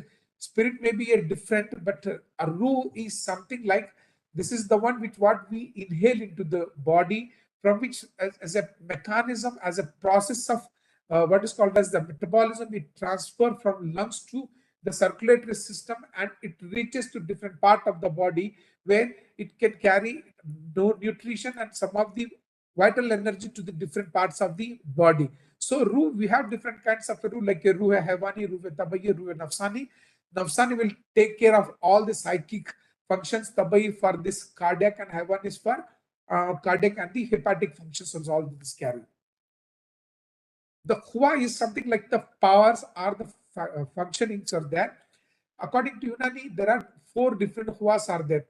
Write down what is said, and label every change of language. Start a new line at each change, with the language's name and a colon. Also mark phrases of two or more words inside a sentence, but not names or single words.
English: Spirit may be a different, but a ruh is something like, this is the one which what we inhale into the body, from which as a mechanism, as a process of what is called as the metabolism, it transfer from lungs to the circulatory system, and it reaches to different part of the body where it can carry nutrition and some of the vital energy to the different parts of the body. So ruh, we have different kinds of ruh, like a
Urdu: ruh haywani, ruh tabai, ruh nafsani.
English: Nafsani will take care of all the psychic functions. Tabai for this cardiac, and haywani is for cardiac and the hepatic functions of all this carry. The Khua is something like the powers or the functionings are there. According to Unani, there are 4 different Khuas are there.